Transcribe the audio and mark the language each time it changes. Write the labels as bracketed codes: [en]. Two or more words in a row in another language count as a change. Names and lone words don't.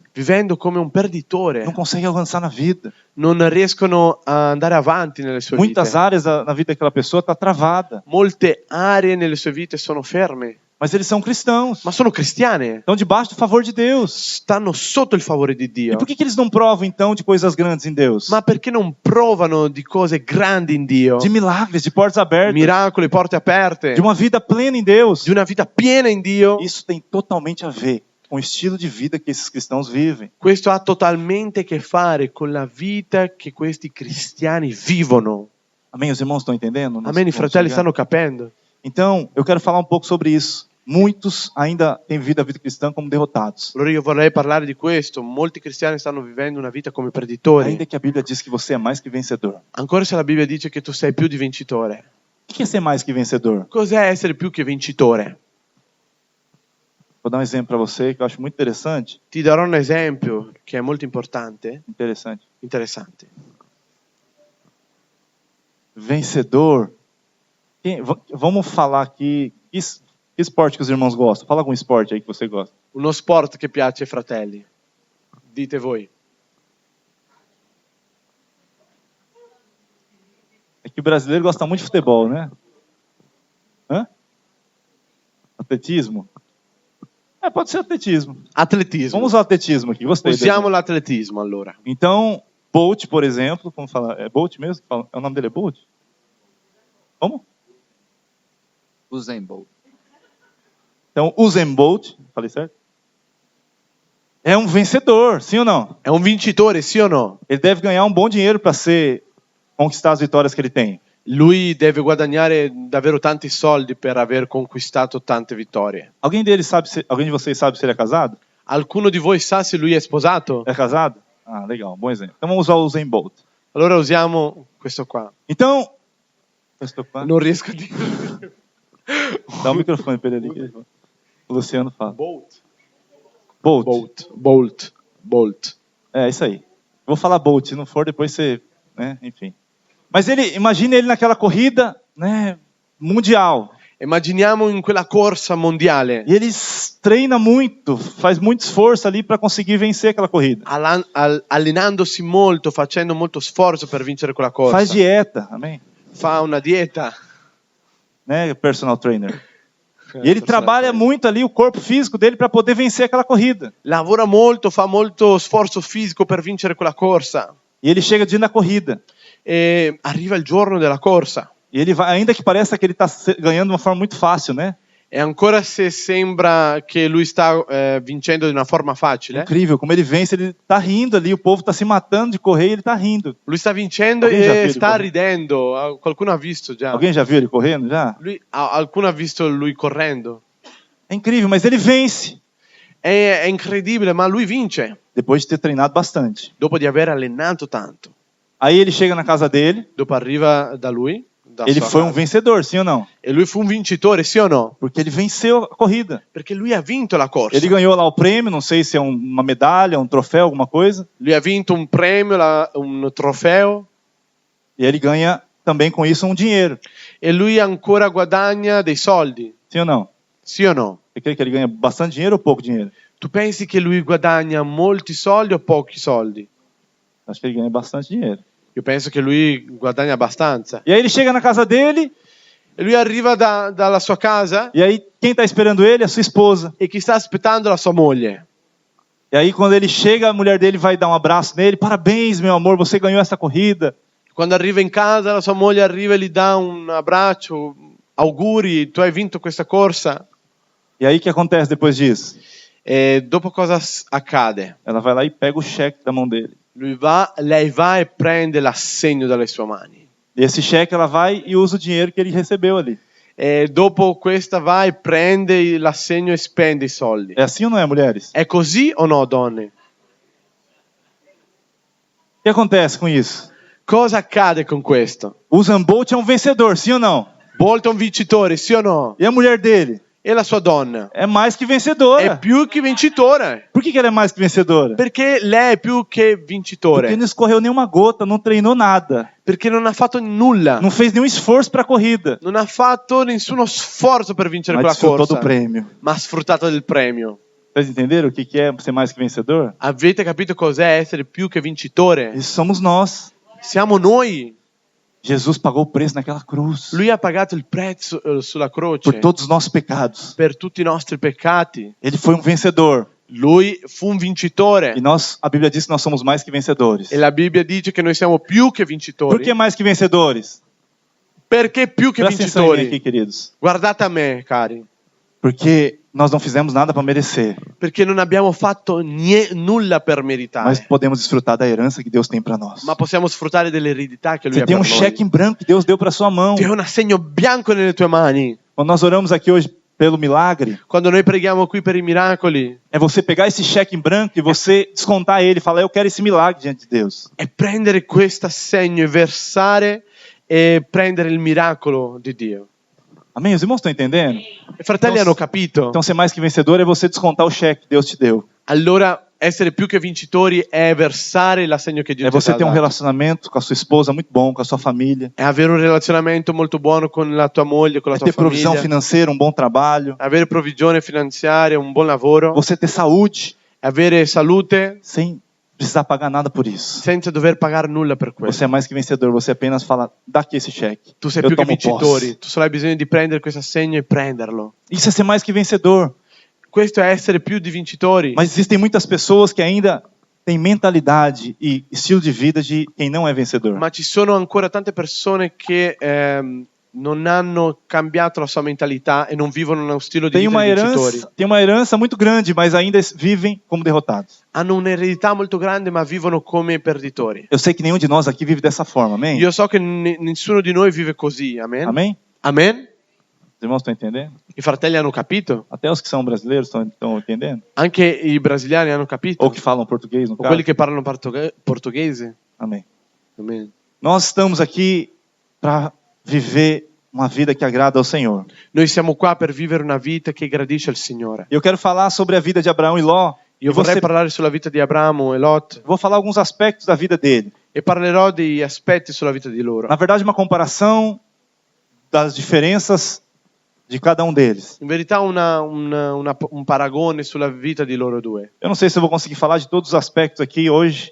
[it] Vivendo come un perditore. [pt] Não conseguem avançar na vida. [it] Non riescono a andare avanti nelle sue [pt] Muitas [it] vite. [pt] áreas na vida daquela pessoa está travada. [it] Molte aree nelle sue vite sono ferme, [pt] Mas eles são cristãos. [it] ma sono cristiane. [pt] Estão debaixo do favor de Deus. [it] Stanno sotto il favore di [pt] E [it] Dio. [pt] por que eles não provam então de coisas grandes em Deus? [it] Ma perché non provano di cose grandi in Dio? [pt] De milagres, de portas abertas, [it] Miracoli, porte aperte, [pt] de uma vida plena em Deus. [it] di una vita piena in Dio. [pt] Isso tem totalmente a ver com o estilo de vida que esses cristãos vivem. [it] Questo ha totalmente a che fare con la vita che questi cristiani vivono. [pt] Amém? Os irmãos estão entendendo? Nós [it] Amen, i [pt] vamos [it] fratelli [pt] chegar. [it] stanno capendo. [pt] Então, eu quero falar um pouco sobre isso. Muitos ainda têm vivido a vida cristã como derrotados. [it] Allora io vorrei parlare di questo. Molti cristiani stanno vivendo una vita come perditori. [pt] Ainda que a Bíblia diz que você é mais que vencedor. [it] Ancora se la Bibbia dice che tu sei più di vincitore. [pt] O que é ser mais que vencedor? [it] Cos'è essere più che vincitore? [pt] Vou dar um exemplo para você que eu acho muito interessante. [it] Ti darò un esempio che è molto importante, interessante. [pt] Vencedor. Vamos falar aqui. Que esporte que os irmãos gostam? Fala algum esporte aí que você gosta. [it] Uno sport che piace ai fratelli. Dite voi. [pt] É que o brasileiro gosta muito de futebol, né? Hã? Atletismo? Pode ser atletismo. Atletismo. Vamos usar o atletismo aqui, gostei. [it] Usiamo l'atletismo allora. [pt] Então, Bolt, por exemplo, como falar? É Bolt mesmo? O nome dele é Bolt? Como? Usain Bolt. Então, Usain Bolt, falei certo? É um vencedor, sim ou não? [it] È un vincitore, sì o no? [pt] Ele deve ganhar um bom dinheiro para conquistar as vitórias que ele tem. [it] Lui deve guadagnare davvero tanti soldi per aver conquistato tante vittorie. [pt] Alguém de vocês sabe se ele é casado? [it] Alcuno di voi sa se lui è sposato? [pt] É casado? Ah, legal, bom exemplo. Então vamos usar o Usain Bolt. [it] Allora usiamo questo qua. [pt] Então, [it] Non riesco a dire. [pt] dá o microfone para ele ali. O Luciano fala. Bolt. Bolt. Bolt. É isso aí. Vou falar Bolt, se não for depois você, né, enfim. Mas imagine ele naquela corrida, né, mundial. [it] Immaginiamo in quella corsa mondiale. [pt] E ele treina muito, faz muito esforço ali para conseguir vencer aquela corrida. [it] Allenandosi molto, facendo molto sforzo per vincere quella corsa. [pt] Faz dieta, amém? [it] Fa una dieta. [pt] Né, [en] personal trainer. [pt] E ele trabalha muito ali o corpo físico dele para poder vencer aquela corrida. [it] Lavora molto, fa molto sforzo fisico per vincere quella corsa. [pt] E ele chega dia na corrida. [it] E arriva il giorno della corsa. [pt] E ele vai, ainda que pareça que ele está ganhando de uma forma muito fácil, né? [it] E ancora se sembra che lui sta vincendo di una forma facile. [pt] Incrível, como ele vence, ele está rindo ali, o povo está se matando de correr e ele está rindo. [it] Lui sta vincendo [pt] Alguém já viu [it] e [pt] ele [it] sta [pt] correndo? [it] ridendo. Qualcuno ha visto già. [pt] Alguém já viu ele correndo já? [it] Qualcuno ha visto lui correndo. [pt] É incrível, mas ele vence. [it] È incredibile, ma lui vince. [pt] Depois de ter treinado bastante. [it] Dopo di aver allenato tanto. [pt] Aí ele chega na casa dele. [it] Dopo arriva da lui. [pt] Ele foi um vencedor, sim ou não? [it] E lui fu un vincitore, sì o no? [pt] Porque ele venceu a corrida. [it] Perché lui ha vinto la corsa. [pt] Ele ganhou lá o prêmio, não sei se é uma medalha, um troféu, alguma coisa. [it] Lui ha vinto un premio, un trofeo. [pt] E ele ganha também com isso um dinheiro. [it] E lui ancora guadagna dei soldi. [pt] Sim ou não? [it] Sì o no? [pt] Você crê que ele ganha bastante dinheiro ou pouco dinheiro? [it] Tu pensi che lui guadagna molti soldi o pochi soldi? [pt] Acho que ele ganha bastante dinheiro. [it] Io penso che lui guadagna abbastanza. [pt] E aí ele chega na casa dele. [it] E lui arriva dalla sua casa. [pt] E aí quem está esperando ele? A sua esposa. [it] E chi sta aspettando la sua moglie. [pt] E aí quando ele chega, a mulher dele vai dar um abraço nele. Parabéns, meu amor, você ganhou essa corrida. [it] Quando arriva in casa, la sua moglie arriva e gli dà un abbraccio. Auguri, tu hai vinto questa corsa. [pt] E aí o que acontece depois disso? [it] E dopo cosa accade? [pt] Ela vai lá e pega o cheque da mão dele. [it] Lei va e prende l'assegno dalle sue mani. [pt] E esse cheque ela vai e usa o dinheiro que ele recebeu ali. [it] E dopo questa va e prende l'assegno e spende i soldi. [pt] É assim ou não é, mulheres? [it] È così o no, donne? [pt] O que acontece com isso? [it] Cosa accade con questo? [pt] O Usain Bolt é um vencedor, sim ou não? [it] Bolt è un vincitore, sì o no? [pt] E a mulher dele? [it] E la sua donna? [pt] É mais que vencedora. [it] È più che vincitore. [pt] Por que ela é mais que vencedora? [it] Perché lei è più che vincitore. [pt] Porque não escorreu nenhuma gota, não treinou nada. [it] Perché non ha fatto nulla. [pt] Não fez nenhum esforço para a corrida. [it] Non ha fatto nessuno sforzo per vincere [pt] Mas [it] quella [pt] desfrutou [it] corsa. [pt] do prêmio. [it] Ma ha sfruttato del premio. [pt] Vocês entenderam o que é ser mais que vencedor? [it] Avete capito cos'è essere più che vincitore? [pt] Isso somos nós. [it] Siamo noi. [pt] Jesus pagou o preço naquela cruz. [it] Lui ha pagato il prezzo sulla croce [pt] Por todos os nossos pecados. [it] per tutti i nostri peccati. [pt] Ele foi um vencedor. [it] Lui fu un vincitore. [pt] E a Bíblia diz que nós somos mais que vencedores. [it] E la Bibbia dice che noi siamo più che vincitori. [pt] Por que mais que vencedores? [it] Perché più che [pt] Presta atenção em mim aqui, [it] vincitori? [pt] queridos. [it] Guardate a me, cari. [pt] Porque nós não fizemos nada para merecer. [it] Perché non abbiamo fatto nulla per meritare. [pt] Mas podemos desfrutar da herança que Deus tem para nós. [it] Ma possiamo sfruttare dell'eredità che Lui [pt] Você [it] ha [pt] tem [it] per [pt] um [it] noi. [pt] cheque em branco que Deus deu para sua mão. [it] Ti è un assegno bianco nelle tue mani. [pt] Quando nós oramos aqui hoje pelo milagre, [it] Quando noi preghiamo qui per i miracoli, [pt] é você pegar esse cheque em branco e você descontar ele e falar: eu quero esse milagre diante de Deus. [it] è prendere questo assegno e versare e prendere il miracolo di Dio. [pt] Amém? Os irmãos estão entendendo? [it] I fratelli hanno capito. [pt] Então ser mais que vencedor é você descontar o cheque que Deus te deu. [it] Allora, essere più che vincitori è versare l'assegno che Dio [pt] É [it] ti [pt] você [it] ha [pt] ter um [it] dato. [pt] relacionamento com a sua esposa muito bom, com a sua família. [it] È avere un relazionamento molto buono con la tua moglie, con la [pt] É [it] tua [pt] ter provisão [it] famiglia. [pt] financeira, um bom trabalho. [it] Avere provvigione finanziaria, un buon lavoro. [pt] Você ter saúde [it] Avere salute [pt] sem precisar pagar nada por isso. [it] senza dover pagare nulla per [pt] Você [it] questo. [pt] é mais que vencedor, você apenas fala, dá aqui esse cheque. [it] Tu sei [pt] Eu [it] più che [pt] tomo [it] vincitori, [pt] posse. [it] tu solo hai bisogno di prendere questo assegno e prenderlo. [pt] Isso é ser mais que vencedor. [it] Questo è essere più di vincitori. [pt] Mas existem muitas pessoas que ainda têm mentalidade e estilo de vida de quem não é vencedor. [it] Ma ci sono ancora tante persone che non hanno cambiato la sua mentalità e non vivono uno stile di vita di vincitori. [pt] Tem uma herança muito grande, mas ainda vivem como derrotados. [it] Hanno un'eredità molto grande ma vivono come perditori. [pt] Eu sei que nenhum de nós aqui vive dessa forma, amém? [it] Io so che nessuno di noi vive così, amen? [pt] Amém? [it] Amen? [pt] Os irmãos estão entendendo? [it] I fratelli hanno capito? [pt] Até os que são brasileiros estão entendendo? [it] Anche i brasiliani hanno capito? [pt] Ou que falam português, no [it] O quelli [pt] caso? [it] che parlano portoghese? [pt] Amém. [it] Amen. [pt] Nós estamos aqui para viver uma vida que agrada ao Senhor. [it] Noi siamo qua per vivere una vita che gradisce al Signore. [pt] Eu quero falar sobre a vida de Abraão e Ló. [it] Io [pt] E [it] vorrei parlare sulla vita di Abramo e Lot [pt] Vou falar alguns aspectos da vida dele. [it] e parlerò degli aspetti sulla vita di loro. [pt] Na verdade, uma comparação das diferenças de cada um deles. [it] In verità un paragone sulla vita di loro due. [pt] Eu não sei se eu vou conseguir falar de todos os aspectos aqui hoje.